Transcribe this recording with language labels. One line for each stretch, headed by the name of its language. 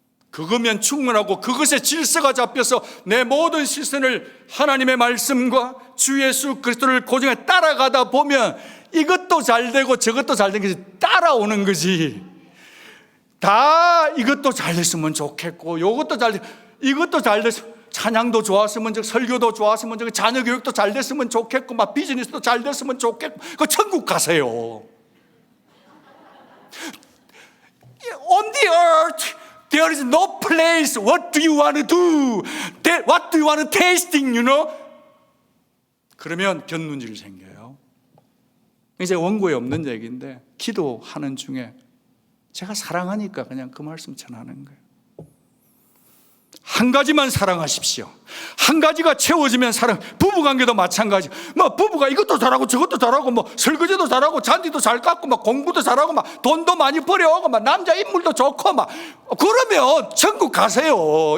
Korean: 그거면 충분하고 그것에 질서가 잡혀서 내 모든 시선을 하나님의 말씀과 주 예수 그리스도를 고정해 따라가다 보면 이것도 잘 되고 저것도 잘 되는 것이 따라오는 거지. 다 이것도 잘 됐으면 좋겠고 이것도 잘 이것도 잘 됐으면 찬양도 좋았으면 좋겠고 설교도 좋았으면 좋겠고 자녀 교육도 잘 됐으면 좋겠고 막 비즈니스도 잘 됐으면 좋겠고 그 천국 가세요.
English: On the earth there is no place. What do you want to do? What do you want to tasting? You know?
Korean: 그러면 변문질이 생겨요. 이제 원고에 없는 얘기인데 기도하는 중에 제가 사랑하니까 그냥 그 말씀 전하는 거예요. 한 가지만 사랑하십시오. 한 가지가 채워지면 사랑. 부부관계도 마찬가지. 뭐 부부가 이것도 잘하고 저것도 잘하고 뭐 설거지도 잘하고 잔디도 잘 깎고 막 공부도 잘하고 막 돈도 많이 벌여오고 막 남자 인물도 좋고 막 그러면 천국 가세요.